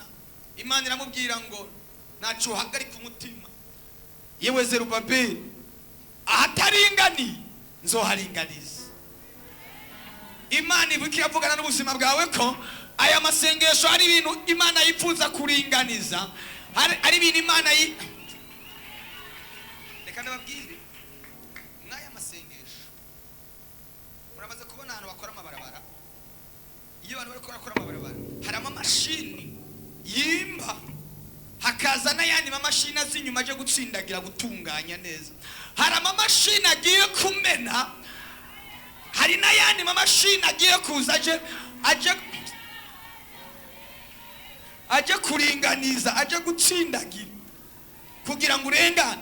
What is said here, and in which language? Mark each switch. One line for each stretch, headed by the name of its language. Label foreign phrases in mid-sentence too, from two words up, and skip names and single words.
Rundi: Imana iramubwira ngo naco hagarika umutima, yewe Zerubabeli, ahataringani nzoharinganiza. Imana ibuki yavugana n'ubuzima bwawe ko aya masengesho ari ibintu Imana yifuza kuringaniza, ari ibintu Imana reka ndababwire mwaya masengesho. Muramaze kubona ahantu bakora amabarabara, iyo abantu bari gukora amabarabara hari amamashini yimba, hakaza n'ayandi mamashini azinyuma aje gutsindagira gutunganya neza. Hari amamashini agiye kumena, hari n'ayandi mamashini agiye kuza aje kuringaniza, aje gutsindagira kugira ngo urengane.